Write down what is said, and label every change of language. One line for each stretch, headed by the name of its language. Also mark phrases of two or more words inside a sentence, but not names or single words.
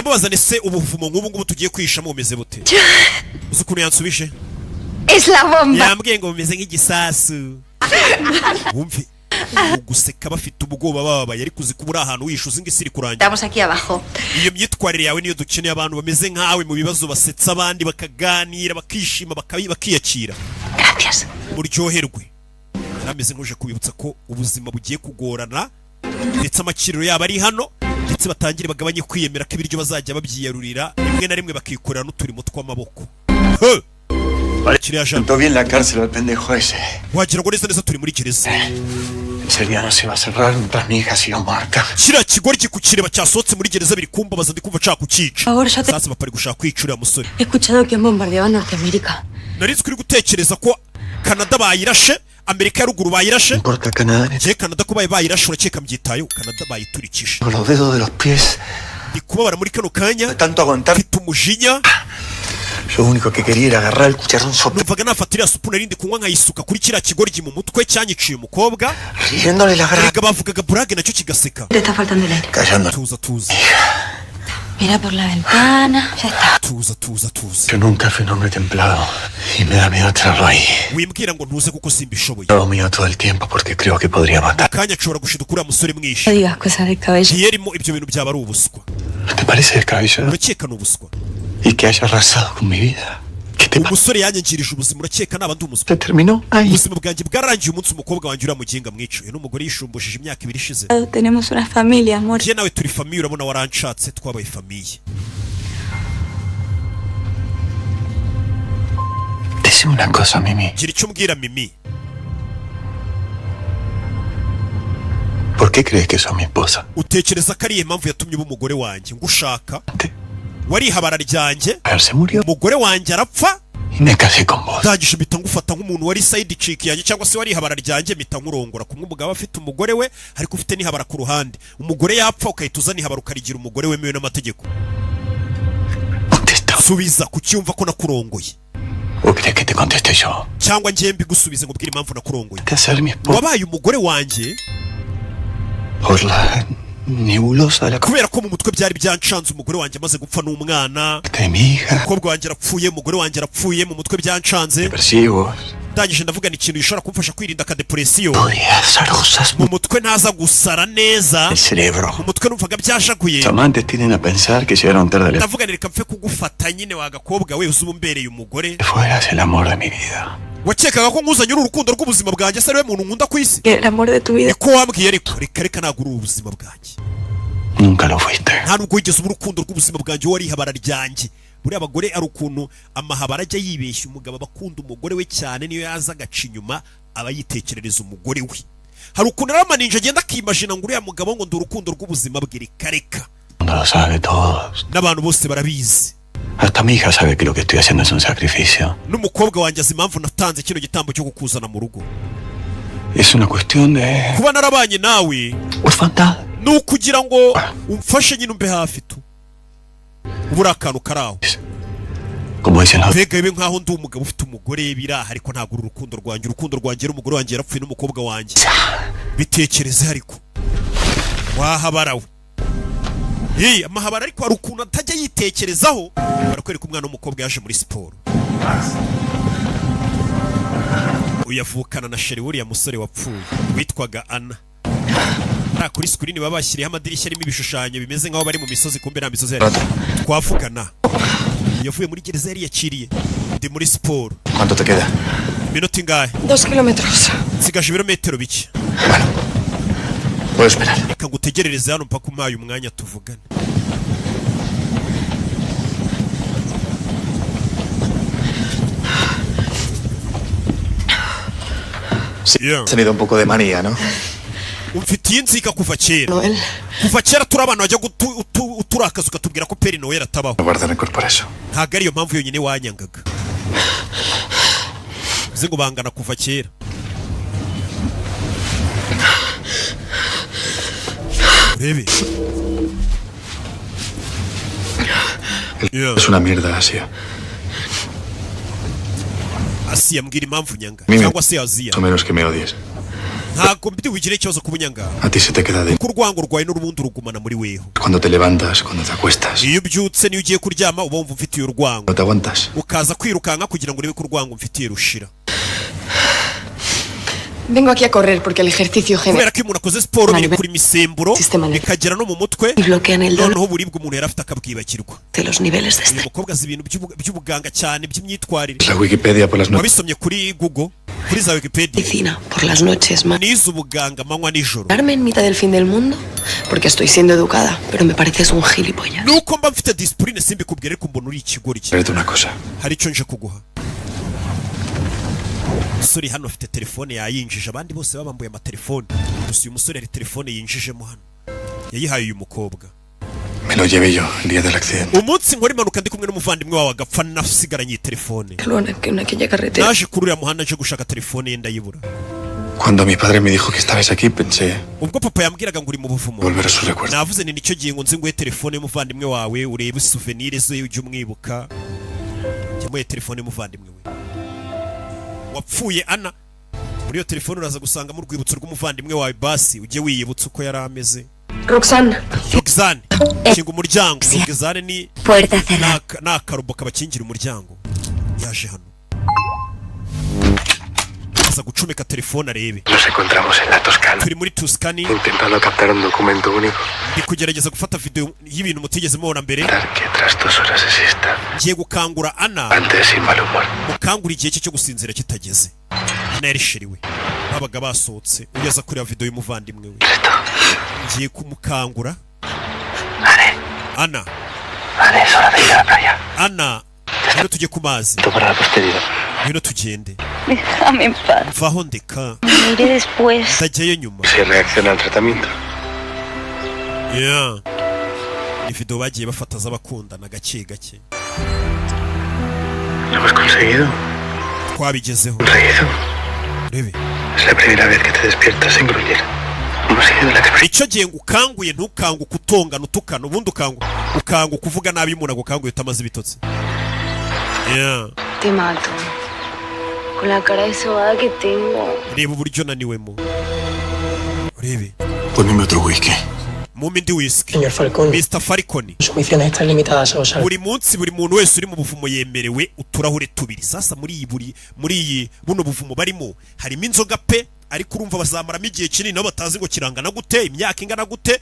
Kinyarwanda: ndamubaza nese ubuvumo nk'ubu ngubu tugiye kwihishamo bumeze bute uzi ukuntu yansubije
Spanish: Es la bomba.
Kinyarwanda: yambwiye ngo bumeze nk'igisasu wumve guseka bafite ubwoba bababaye ariko uzi kuba uri ahantu wishuza ngo isi iri kurangira
Spanish: Estamos aquí abajo.
Kinyarwanda: iyo myitwarire yawe niyo dukeneye abantu bameze nkawe mu bibazo basetsa abandi bakaganira bakishima bakiyakira
Spanish: Gracias.
Kinyarwanda: uryoherwe yarameze nk'uje kubibutsa ko ubuzima bugiye kugorana ndetse amakiriro yabo ari hano ndetse batangire bagabanye kwiyemera ko ibiryo bazajya babyiyarurira rimwe na rimwe bakikorera n'uturimo tw'amaboko kiriya jambo
Spanish: Sentó bien la cárcel al pendejo ese.
Kinyarwanda: wagira ngo neza neza turi muri gereza
Spanish: Ese día no se iba a cerrar mientras mi hija siga muerta.
Kinyarwanda: kiriya kigoryi kukireba cyasohotse muri gereza biri kumbabaza ndi kumva nshaka kukica
Spanish: Ahora ya te
Kinyarwanda: sasa bapari gushaka kwica uriya musore
Spanish: he escuchado que han bombardeado Norteamérica.
Kinyarwanda: narizi kuri gutekereza ko Canada bayirashe Amerika ya ruguru bayirashe
Spanish: No importa Canadá,
Kinyarwanda: je Canada ko bayirashe urakeka mbyitayeho Canada bayiturikije
Spanish: con los dedos de los pies.
Kinyarwanda: ndi kubabara muri kano kanya
Spanish: De tanto aguantar,
Kinyarwanda: mfite umujinya
Spanish: lo único que quería era agarrar el cucharón sobre,
Kinyarwanda: numvaga nafata iriya supu narindi kunywa nkayisuka kuri kiriya kigoryi mu mutwe cyanyiciye umukobwa
Spanish: riéndole la garganta,
Kinyarwanda: erega bavugaga burage nacyo kigaseka
Spanish: Te está faltando el aire. callando.
Kinyarwanda: tuza
Spanish: Mira por la ventana. Ya está.
Kinyarwanda: tuza
Spanish: Yo nunca fui un hombre templado y me da miedo tenerlo ahí.
Kinyarwanda: wimbwira ngo ntuze kuko simbishoboye
Spanish: Todo mío todo el tiempo porque creo que podría matar.
Kinyarwanda: kanya nshobora gushiduka uriya musore
Spanish: No
Kinyarwanda: mwishe
Spanish: digas cosas del cabello.
Kinyarwanda: ntiyerimo ibyo bintu byaba ari ubuswa
Spanish: ¿Te parece descabellado?
Kinyarwanda: urakeka ni ubuswa
Spanish: Y que haya arrasado con mi vida. ¿Qué te pasa?
Kinyarwanda: umusore yanyangirije ubuzima urakeka naba ndi umuswa
Spanish: Se terminó ahí.
Kinyarwanda: ubuzima bwanjye bwarangiye umunsi umukobwa wanjye uriya muginga mwica uyu n'umugore yishumbujije imyaka 2 ishize
Spanish: Tenemos una familia, amor.
Kinyarwanda: njye nawe turi famiye urabona waranshatse twabaye famiye
Spanish: Decime una cosa, Mimi.
Kinyarwanda: gira icyo mbwira Mimi
Spanish: ¿Por qué crees que sos mi esposa?
Kinyarwanda: utekereza ko ariyo mpamvu yatumye uba umugore wanjye ngushaka warihabara ryanjye
Spanish: Él se murió
Kinyarwanda: umugore wanjye arapfa
Spanish: y me casé con vos.
Kinyarwanda: ndangije mpita ngufata nk'umuntu wari
English: side chick
Kinyarwanda: yanjye cyangwa se warihabara ryanjye mpita nkurongora kumwe umugabo afite umugore we ariko ufite n'ihabara ku ruhande umugore yapfa ukahita uzana ihabara ukarigira umugore wemewe n'amategeko
Spanish: Contesta.
Kinyarwanda: subiza kucyumva ko nakurongoye
Spanish: ¿O crees que te conteste yo?
Kinyarwanda: cyangwa njye mbigusubize ngo ubwire impamvu nakurongoye
Spanish: De ser mi esposa.
Kinyarwanda: wabaye umugore wanjye
Spanish: Por la nebulosa de la
Kinyarwanda: kubera ko mu mutwe byari byancanze umugore wanjye amaze gupfa n'umwana
Spanish: de mi hija.
Kinyarwanda: umukobwa wanjye arapfuye umugore wanjye arapfuye mu mutwe byancanze
Spanish: Depresivos.
Kinyarwanda: ndangije ndavuga ni ikintu gishobora kumfasha kwirinda akadepresiyo
Spanish: Podría hacer cosas
Kinyarwanda: mu mutwe ntaza gusara neza
Spanish: el cerebro.
Kinyarwanda: mu mutwe numvaga byashaguye
Spanish: Los amantes tienden a pensar que llegaron tarde al
Kinyarwanda: ndavuga ni reka mfe kugufata nyine wa gakobwa we uzi umbereye umugore
Spanish: fueras el amor de mi vida.
Kinyarwanda: wakekaga ko nkuzanye uri urukundo rw'ubuzima bwanjye se ariwe muntu nkunda ku isi
Spanish: El amor de tu vida. niko wambwiye ariko reka ntabwo uri ubuzima bwanjye Nunca lo fuiste.
Kinyarwanda: nta nubwo wigeze uba urukundo rw'ubuzima bwanjye wari ihabara ryanjye buriya abagore ari ukuntu amahabara ajya yibeshya umugabo aba akunda umugore we cyane niyo yaza agaca inyuma aba yitekerereza umugore we hari ukuntu rero amaninja agenda akimajina ngo uriya mugabo ngo ndi urukundo rw'ubuzima bwe reka
Spanish: No lo sabe todos.
Kinyarwanda: n'abantu bose barabizi
Spanish: Hasta mi hija sabe que lo que estoy haciendo es un sacrificio.
Kinyarwanda: n'umukobwa wanjye azi impamvu natanze kino gitambo cyo kukuzana mu rugo
Spanish: Es una cuestión de
Kinyarwanda: kuba narabanye nawe
Spanish: orfandad.
Kinyarwanda: ni ukugira ngo umfashe nyine umbe hafi tu ubu uri akantu kari aho
Spanish: Como dicen los...
Kinyarwanda: mbega bibe nk'aho ndi umugabo ufite umugore biraha ariko ntabwo uri urukundo rwanjye rero umugore wanjye yarapfuye n'umukobwa wanjye bitekereze ariko wahabara we amahabara ariko hari ukuntu atajya yitekerezaho barakwereka umwana w'umukobwa yaje muri siporo uyavukana na sheri wuriya musore wapfuye witwaga Ana kuri screen baba bashyiriyeho amadirishya arimo ibishushanyo bimeze nk'aho bari mu misozi kumbe nta misozi yari twavugana yavuye muri gereza yari yakiriye ndi muri siporo
Spanish: ¿Cuánto te queda?
Kinyarwanda: iminota ingahe
Spanish: 2 kilómetros.
Kinyarwanda: nsigaje ibirometero bike
Spanish: Puedo esperar. reka ngutegerereze hano mpaka umpaye umwanya tuvugane Sí,
English: Yeah.
Spanish: has tenido un poco de manía, ¿no?
Kinyarwanda: umfitiye inzika kuva kera Noel. kuva kera turi abana bajya uturakaza ukatubwira ko Peri Noel atabaho
Spanish: No guarda rencor por eso.
Kinyarwanda: ntabwo ariyo mpamvu yonyine wanyangaga uzi ngo bangana kuva kera urebe Yeah.
Spanish: Es una mierda, Asia.
Kinyarwanda: Asiya mbwira impamvu nyanga Mimi. cyangwa se Aziya
Spanish: Mucho menos que me odies.
Kinyarwanda: ntabwo mbi wigire ikibazo ku bunyanganga.
Spanish: A ti se te queda dentro.
Kinyarwanda: Kuko urwango rwawe n'urubundi rugumana muri weho.
Spanish: Cuando te levantas, cuando te acuestas.
Kinyarwanda: Iyo ubyutse niyo ugiye kuryama uba wumva ufitiye urwango.
Spanish: No te aguantas.
Kinyarwanda: Ukaza kwirukanka kugira ngo urebe ko urwango mfitiye rushira.
Spanish: Vengo aquí a correr porque el ejercicio genera.
Kinyarwanda: Kubera ko umuntu akoze siporo biri kuri misemburo bikagera no mu mutwe. Noneho buribwe umuntu yarafite akabwibakirwa.
Spanish: De los niveles de estrés.
Kinyarwanda: Umukobwa azi ibintu by'ubuganga cyane by'imyitwarire.
Spanish: La Wikipedia por las noches.
Kinyarwanda: Wabisomye kuri Google, kuri za Wikipedia.
Spanish: Medicina por las noches,
Kinyarwanda: Nize ubuganga manywa nijoro.
Spanish: Darme en mitad del fin del mundo porque estoy siendo educada, pero me pareces un gilipollas.
Kinyarwanda: Nuko mba mfite discipline simbikubwire ko mbona uri ikigori cye.
Spanish: Pero una cosa.
Kinyarwanda: Hari icyo nje kuguha. Umusore hano afite telefone yayinjije, abandi bose babambuye amatelefone. Gusa uyu musore ari telefone yinjijemo hano. Yayihaye uyu mukobwa.
Spanish: Me lo llevé yo el día del accidente.
Kinyarwanda: Umunsi nkora impanuka ndi kumwe n'umuvandimwe wawe agapfa nasigaranye telefone. Naje kurura muhanda nje gushaka telefone ye ndayibura.
Spanish: Cuando mi padre me dijo que estabas aquí, pensé.
Kinyarwanda: Ubwo papa yambwiraga ngo uri mu buvumo.
Spanish: Volver a sus recuerdos.
Kinyarwanda: Navuze ni nicyo gihe ngo nzi nguhe telefone y'umuvandimwe wawe urebe souvenir zo ujye umwibuka. Cyamuye telefone y'umuvandimwe we. Wapfuye Ana. Muri iyo telefone uraza gusanga mu rwibutso rw'umuvandimwe wawe basi ujye wiyibutsa uko yari ameze. Roxanne. Kinga umuryango. Roxanne ni
Spanish: puerta cerrada.
Kinyarwanda: N'akarobo kabakingira umuryango. Yaje hano. Aza gucomeka telefone arebe.
Spanish: Nos encontramos en la Toscana.
Kinyarwanda: Turi muri Tuscany.
Spanish: Intentando captar un documento único.
Kinyarwanda: Ndi kugerageza gufata video y'ibintu mutigeze mubona mbere.
Spanish: Que tras 2 horas de siesta.
Kinyarwanda: Ngiye gukangura Ana.
Spanish: Antes sin mal humor.
Kinyarwanda: Mukangura igihe cyo gusinzira kitageze. Ana yarishiriwe. Babaga basohotse. Ugeza kuri video y'umuvandimwe we. Ngiye kumukangura. Ana.
Spanish: Ana, es hora de ir a la playa. Ana.
Kinyarwanda: Rero tujye ku mazi.
Spanish: Para la posteridad.
Kinyarwanda: Rero tugende.
Spanish: Déjame en paz.
Kinyarwanda: Vaho ndeka.
Spanish: Me iré después.
Kinyarwanda: Ndajyayo nyuma.
Spanish: Si reacciona al tratamiento.
English: Yeah.
Kinyarwanda: Ni video bagiye bafata z'abakundana gake gake.
Spanish: ¿Lo has conseguido?
Kinyarwanda: Twabigezeho.
Spanish: Reído.
Kinyarwanda: Rebe.
Spanish: Es la primera vez que te despiertas sin gruñir. Hemos seguido la experiencia.
Kinyarwanda: Icyo gihe ngukanguye ntukanguke utongana utukana ubundi ukanguka uvuga nabi umuntu agukanguye utamaze ibitotsi.
English: Yeah.
Spanish: Te mato. Con la cara de sobada que tengo.
Kinyarwanda: Reba uburyo naniwemo. Rebe.
Spanish: Ponme otro whisky.
Kinyarwanda: Mumpe indi whisky.
Spanish: Señor Falcón.
English: Mr. Falcone.
Spanish: Sus misiones están limitadas a usar.
Kinyarwanda: Buri munsi buri muntu wese uri mu buvumo yemerewe uturahure tubiri. Sasa muri iyi buno buvumo barimo harimo inzoga pe ariko urumva bazamaramo igihe kinini nabo batazi ngo kirangana gute imyaka ingana gute.